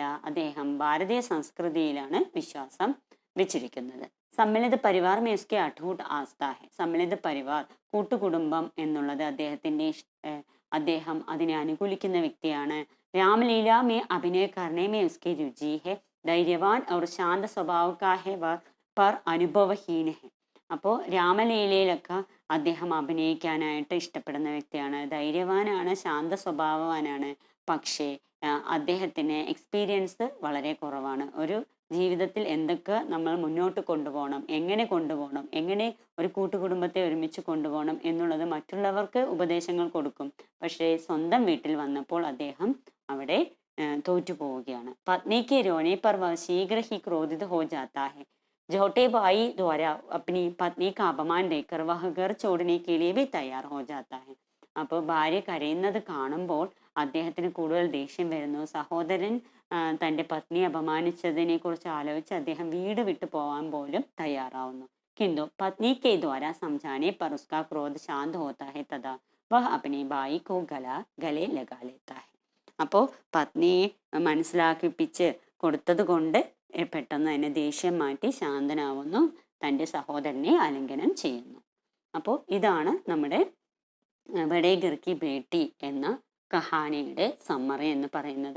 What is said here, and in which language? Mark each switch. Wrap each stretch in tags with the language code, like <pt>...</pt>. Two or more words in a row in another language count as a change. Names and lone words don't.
<ml>അദ്ദേഹം ഭാരതീയ സംസ്കൃതിയിലാണ് വിശ്വാസം വെച്ചിരിക്കുന്നത്.</ml> <hi>सम्मिलित परिवार में उसके अटूट आस्था है.</hi> <ml>സമ്മിളിത പരിവാർ, കൂട്ടുകുടുംബം എന്നുള്ളത് അദ്ദേഹം അതിനെ അനുകൂലിക്കുന്ന വ്യക്തിയാണ്.</ml> <hi>रामलीला में अभिनय करने में उसके रुचि है. ധൈര്യവാൻ और शांत स्वभाव का है पर अनुभवहीन है.</hi> <ml>അപ്പോൾ രാമലീലയിലൊക്കെ അദ്ദേഹം അഭിനയിക്കാനായിട്ട് ഇഷ്ടപ്പെടുന്ന വ്യക്തിയാണ്. ധൈര്യവാനാണ്, ശാന്ത സ്വഭാവവാനാണ്. പക്ഷേ അദ്ദേഹത്തിന് എക്സ്പീരിയൻസ് വളരെ കുറവാണ്. ഒരു ജീവിതത്തിൽ എന്തൊക്കെ നമ്മൾ മുന്നോട്ട് കൊണ്ടുപോകണം, എങ്ങനെ ഒരു കൂട്ടുകുടുംബത്തെ ഒരുമിച്ച് കൊണ്ടുപോകണം എന്നുള്ളത് മറ്റുള്ളവർക്ക് ഉപദേശങ്ങൾ കൊടുക്കും. പക്ഷേ സ്വന്തം വീട്ടിൽ വന്നപ്പോൾ അദ്ദേഹം അവിടെ തോറ്റു പോവുകയാണ്.</ml> <hi>पत्नी के रोने पर वह शीघ्र ही क्रोधित हो जाता है. छोटे भाई द्वारा अपनी पत्नी का अपमान देकर वह घर छोड़ने के लिए भी तैयार हो जाता है.</hi> <ml>അപ്പോൾ ഭാര്യ കരയുന്നത് കാണുമ്പോൾ അദ്ദേഹത്തിന് കൂടുതൽ ദേഷ്യം വരുന്നു. സഹോദരൻ തൻ്റെ പത്നിയെ അപമാനിച്ചതിനെ കുറിച്ച് ആലോചിച്ച് അദ്ദേഹം വീട് വിട്ടു പോകാൻ പോലും തയ്യാറാവുന്നു.</ml> <hi>किंतु पत्नी के द्वारा समझाने पर उसका क्रोध शांत होता है तथा वह अपने भाई को गले लगा लेता है.</hi> <ml>അപ്പോൾ പത്നിയെ മനസ്സിലാക്കിപ്പിച്ച് കൊടുത്തത് കൊണ്ട് പെട്ടെന്ന് തന്നെ ദേഷ്യം മാറ്റി ശാന്തനാവുന്നു, തൻ്റെ സഹോദരനെ ആലിംഗനം ചെയ്യുന്നു. അപ്പോൾ ഇതാണ് നമ്മുടെ ബഡേ ഘർ കി ബേട്ടി എന്ന കഹാനിയുടെ സമ്മറി എന്ന് പറയുന്നത്.</ml>